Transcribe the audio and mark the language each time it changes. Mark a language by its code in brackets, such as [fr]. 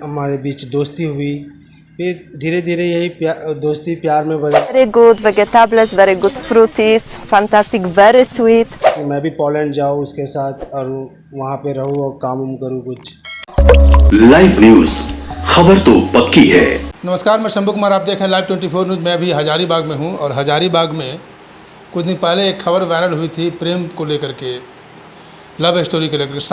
[hi] हमारे बीच दोस्ती हुई, फिर धीरे धीरे यही दोस्ती प्यार में बदल। [en] Very good vegetables, very good fruities, fantastic, very sweet. [hi] कि मैं भी पोलैंड जाऊँ उसके साथ और वहाँ पे रहूँ और काम करूँ कुछ। लाइव न्यूज, खबर तो पक्की है। नमस्कार, मैं शंभू कुमार, आप देख रहे हैं लाइव 24 न्यूज़। मैं अभी हजारीबाग में हूँ और हजारीबाग में कुछ दिन पहले एक खबर वायरल हुई थी प्रेम को लेकर के, लव स्टोरी को लेकर।